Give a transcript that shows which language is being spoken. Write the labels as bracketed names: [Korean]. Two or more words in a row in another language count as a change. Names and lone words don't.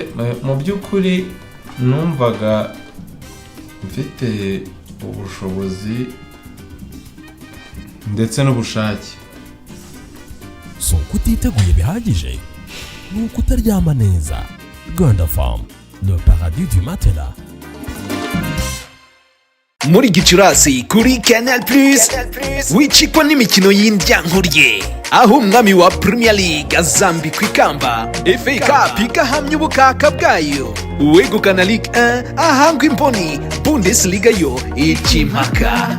[Kinyarwanda] Mu by'ukuri numvaga mfite ubushobozi ndetse n'ubushake. So kutiteguye bihagije ni ukutaryama neza. [French] Rwanda Farm, le paradis du matelas. [Kinyarwanda] Muri Gicurasi kuri Canal Plus wicikwa n'imikino y'indyankurye, aho umwami wa Premier League azambikwa ikamba, FA Cup igahamya ubukaka bwayo, uwegukana Ligue 1 ahangwa imboni, Bundesliga yo ikimpaka.